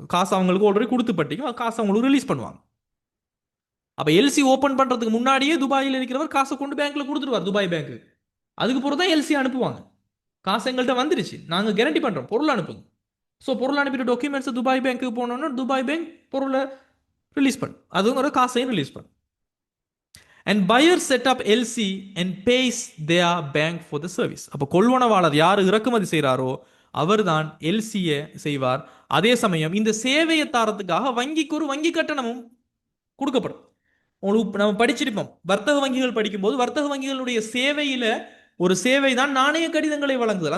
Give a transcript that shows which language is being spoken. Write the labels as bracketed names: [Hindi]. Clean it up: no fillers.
[Tamil] காசு அவங்களுக்கு ஆல்ரெடி கொடுத்து பட்டிக்கும், காசு அவங்களுக்கு ரிலீஸ் பண்ணுவாங்க. அப்ப எல்சி ஓபன் பண்றதுக்கு முன்னாடியே துபாயில் இருக்கிறவர் காசை கொண்டு பேங்க்ல கொடுத்துருவார், துபாய் பேங்க். அதுக்கு பிறகு தான் எல்சி அனுப்புவாங்க. காசு எங்கள்கிட்ட வந்துருச்சு, நாங்க கேரண்டி பண்றோம், பொருள் அனுப்புங்க. ஸோ பொருள் அனுப்பிட்டு டாக்குமெண்ட்ஸ் துபாய் பேங்க்கு போனோம்னா துபாய் பேங்க் பொருளை ரிலீஸ் பண்ணும், அதுங்கிற காசையும் ரிலீஸ் பண்ணும். [English] And buyer set up LC and pays their bank for the service. [Tamil] அப்போ கொள்வனவாளர் யார் இறக்குமதி செய்கிறாரோ அவர்தான் எல்சியை செய்வார். அதே சமயம் இந்த சேவையை தாரத்துக்காக வங்கிக்கு ஒரு வங்கி கட்டணமும் கொடுக்கப்படும். உங்களுக்கு நம்ம படிச்சிருப்போம், வர்த்தக வங்கிகள் படிக்கும்போது வர்த்தக வங்கிகளுடைய சேவையில ஒரு சேவை தான் நாணய கடிதங்களை வழங்குதல்.